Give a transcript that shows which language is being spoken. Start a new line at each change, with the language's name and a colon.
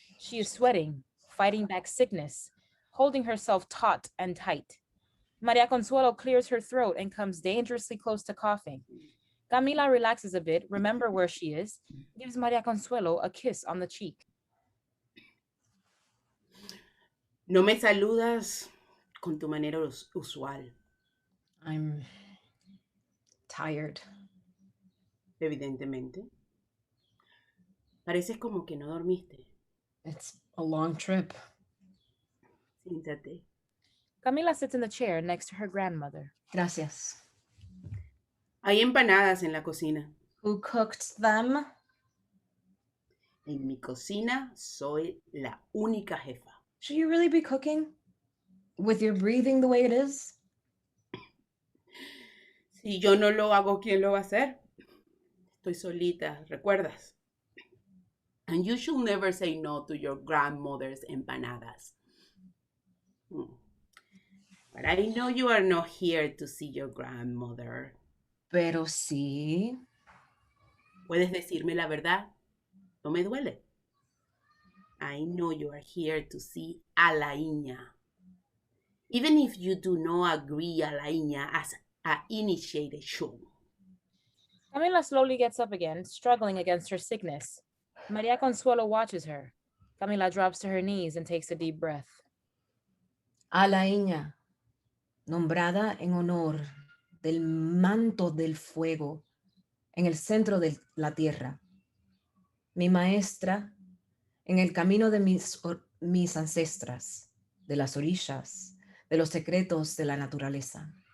English: She is sweating, fighting back sickness, holding herself taut and tight. Maria Consuelo clears her throat and comes dangerously close to coughing. Camila relaxes a bit, remember where she is, gives Maria Consuelo a kiss on the cheek.
Spanish: No me saludas con tu manera usual.
English: I'm tired.
Spanish: Evidentemente. Pareces como que no dormiste.
English: It's a long trip.
Spanish: Siéntate.
English: Camila sits in the chair next to her grandmother.
Spanish: Gracias. Hay empanadas en la cocina.
English: Who cooked them?
Spanish: En mi cocina soy la única jefa.
English: Should you really be cooking? With your breathing the way it is?
Spanish: Si yo no lo hago, ¿quién lo va a hacer? Estoy solita, ¿recuerdas?
English: And you should never say no to your grandmother's empanadas. But I know you are not here to see your grandmother.
Spanish: Pero sí. ¿Puedes decirme la verdad? No me duele.
English: I know you are here to see a la Iña. Even if you do not agree a la Iña as an initiated show. Camila slowly gets up again, struggling against her sickness. Maria Consuelo watches her. Camila drops to her knees and takes a deep breath.
Spanish: Alaíña, nombrada en honor del manto del fuego en el centro de la tierra. Mi maestra en el camino de mis ancestras, de las orillas, de los secretos de la naturaleza.